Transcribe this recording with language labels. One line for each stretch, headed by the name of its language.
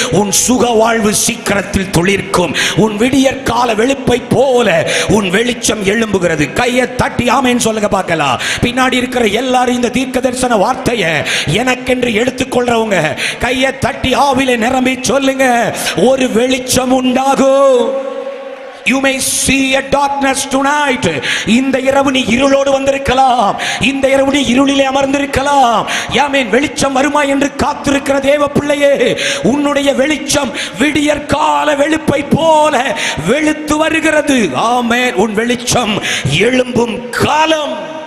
Tamil: உன் சுக வாழ்வு சீக்கிரத்தில் துளிர்க்கும். உன் விடியற் கால வெளுப்பை போல உன் வெளிச்சம் எழும்புகிறது. கையை தட்டி ஆமென் சொல்லுங்க பார்க்கலாம். பின்னாடி இருக்கிற எல்லாரும் இந்த தீர்க்க தரிசன வார்த்தையை எனக்கென்று எடுத்துக்கொள்றவங்க கையை தட்டி ஆவிலே நிரம்பி சொல்லுங்க, ஒரு வெளிச்சம் உண்டாகும்.
English: You may see a darkness tonight.
Tamil: இந்த இரவு நீ இருளோடு வந்திருக்கலாம். இந்த இரவு நீ இருளிலே அமர்ந்திருக்கலாம். ஆமென். வெளிச்சம் வருமா என்று காத்திருக்கிற தேவ பிள்ளையே, உன்னுடைய வெளிச்சம் விடியற் கால வெளுப்பை போல வெளுத்து வருகிறது. ஆமென். உன் வெளிச்சம் எழும்பும் காலம்.